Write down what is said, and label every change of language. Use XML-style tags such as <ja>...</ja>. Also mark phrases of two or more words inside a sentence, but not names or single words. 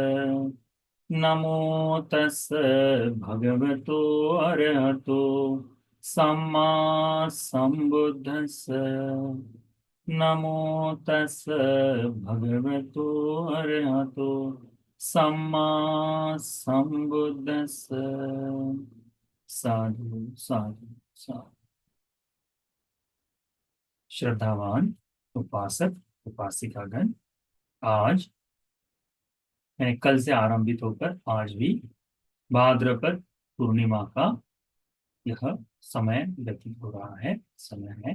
<pi>नमो तस् भगवतो अरहतो सम्मा सम्बुद्धस्स। नमो तस् भगवतो अरहतो सम्मा सम्बुद्धस्स। साधु साधु साधु।</pi> <hi>श्रद्धावान उपासक उपासिकागण, आज कल से आरंभित होकर आज भी भाद्रपद पूर्णिमा का यह समय व्यतीत हो रहा है, समय है।</hi>